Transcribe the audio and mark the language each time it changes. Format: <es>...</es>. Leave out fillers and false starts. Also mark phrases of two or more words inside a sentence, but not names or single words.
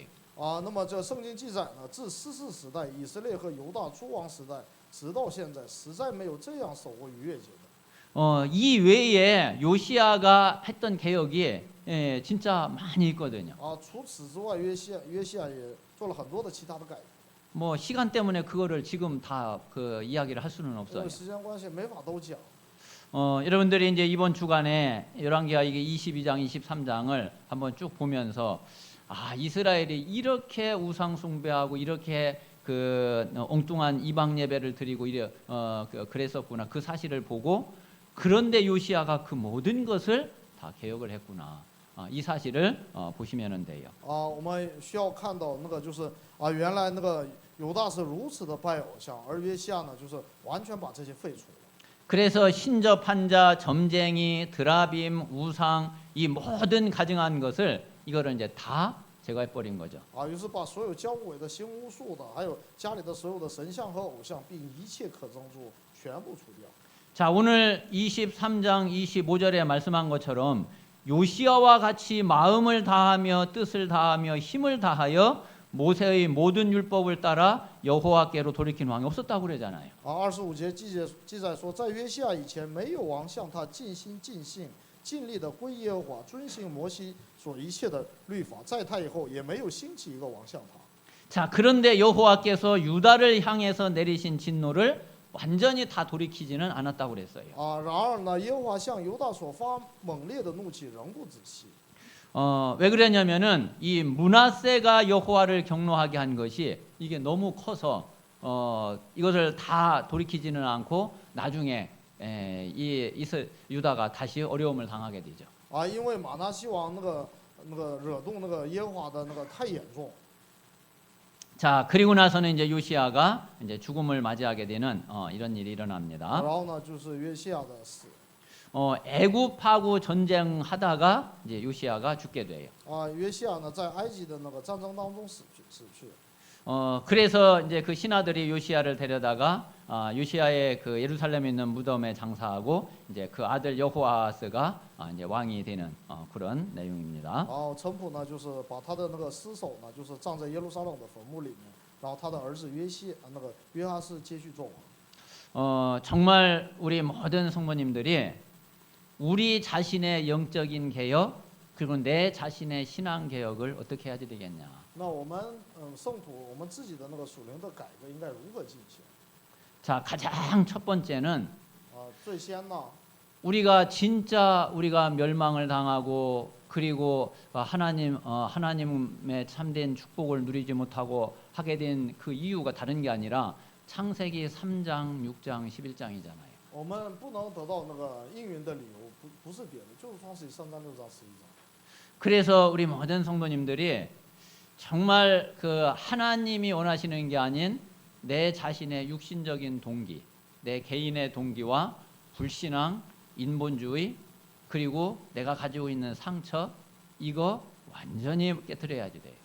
<zh>啊，那么这圣经记载呢，自士师时代、以色列和犹大诸王时代，直到现在，实在没有这样守过逾越节的。</zh> <ko>이 외에 요시야가 했던 개혁이 진짜 많이 있거든요.</ko> <zh>啊，除此之外，约西亚也做了很多的其他的改革。</zh> <ko>뭐 시간 때문에 그거를 지금 다 그 이야기를 할 수는</ko> <zh>因</zh> <ko>없어요.</ko> <zh>为时间关系，没法都讲。</zh> <ko>여러분들이 이제 이번 주간에 열왕기하 이게 22장, 23장을 한번 쭉 보면서 아 이스라엘이 이렇게 우상 숭배하고 이렇게 그 엉뚱한 이방 예배를 드리고 그랬었구나 그 사실을 보고 그런데 요시야가 그 모든 것을 다 개혁을 했구나 이 사실을 보시면 돼요.</ko> <zh>啊，我们需要看到那个就是啊，原来那个犹大是如此的拜偶像，而约西亚呢，就是完全把这些废除了。</zh> <ko>그래서 신접한 자, 점쟁이, 드라빔, 우상 이 모든 가증한 것을 이거를 이제 다 제거해 버린 거죠.</ko> <zh>啊，于是把所有交鬼的、行巫术的，还有家里的所有的神像和偶像，并一切可憎之物全部除掉。</zh> <ko>자, 오늘 23장 25절에 말씀한 것처럼 요시야와 같이 마음을 다하며 뜻을 다하며 힘을 다하여 모세의 모든 율법을 따라 여호와께로 돌이킨 왕이 없었다고 그러잖아요.</ko> <zh>25节记载说，在约西亚以前，没有王向他尽心尽性尽力的归耶和华，遵行摩西所一切的律法。在他以后，也没有兴起一个王向他。</zh> <ko>자, 그런데 여호와께서 유다를 향해서 내리신 진노를 완전히 다 돌이키지는 않았다고 그랬어요.</ko> <zh>然而呢，耶和华向犹大所发猛烈的怒气仍不止息。</zh> <ko>왜 그랬냐면은 이 므낫세가 여호와를 경노하게 한 것이 이게 너무 커서 이것을 다 돌이키지는 않고 나중에 유다가 다시 어려움을 당하게 되죠.</ko> <zh>因为马拿西王那个惹动那个耶和华的那个太严重。</zh> <ko>자, 그리고 나서는 이제 요시야가 이제 죽음을 맞이하게 되는 이런 일이 일어납니다.</ko> <zh>然后呢，就是约西亚的死。</zh> <ko>애굽하고 전쟁하다가 이제 요시야가 죽게 돼요.</ko> <zh>约西亚呢，在埃及的那个战争当中死去。</zh> <ko>그래서 이제 그 신하들이 요시야를 데려다가 요시야의 그 예루살렘에 있는 무덤에 장사하고 이제 그 아들 여호아스가 이제 왕이 되는 그런 내용입니다.</ko> <zh>然后臣仆呢，就是把他的那个尸首呢，就是葬在耶路撒冷的坟墓里面，然后他的儿子约哈斯接续做王。</zh> <ko>정말 우리 모든 성도님들이 우리 자신의 영적인 개혁 그리고 내 자신의 신앙 개혁을 어떻게 해야 되겠냐?</ko> <zh>那我们圣徒，我们自己的那个属灵的改革应该如何进行？</zh> <ko>자, 가장 첫 번째는</ko> <zh>最先呢，</zh> <ko>진짜 우리가 멸망을 당하고 그리고 하나님의 참된 축복을 누리지 못하고 하게 된 그 이유가 다른 게 아니라 창세기 3장, 6장, 11장이잖아요.</ko> <zh>我们不能得到那个应允的理由，不是别的，就是创世纪3章、6章、11章。</zh> <ko>그래서 우리 모든 성도님들이 정말 그 하나님이 원하시는 게 아닌 내 자신의 육신적인 동기, 내 개인의 동기와 불신앙, 인본주의 그리고 내가 가지고 있는 상처 이거 완전히 깨트려야지 돼요.</ko>